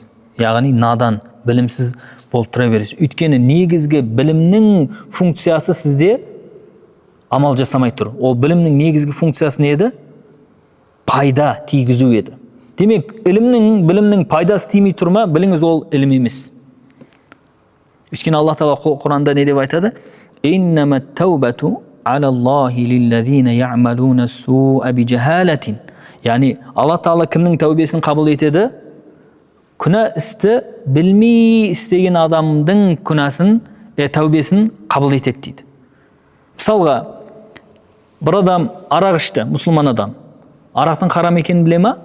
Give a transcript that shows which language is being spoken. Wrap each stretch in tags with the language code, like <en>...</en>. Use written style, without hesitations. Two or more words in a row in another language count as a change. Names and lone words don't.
<kk>Яғни надан, білімсіз болып тұра бересіз. Өйткені негізгі білімнің функциясы сізде амал жасамай тұр. Ол білімнің негізгі функциясы не еді? Пайда тигізу еді. Демек, білімнің пайдасы тимей тұрма, біліңіз ол ілім емес. Өйткені Алла Тағала Құранда не деп айтады?</kk> <ar>إنما التوبة على الله للذين يعملون السوء بجهالة.</ar> <kk>Яғни Алла Тағала кімнің тәубесін қабыл етеді? Күнә істі білмей істеген адамдың күнәсін, тәубесін қабыл етеді дейді. Мысалға, бір адам арақ ішті, мұсылман адам. Арақтың харам екенін біле ма?</kk>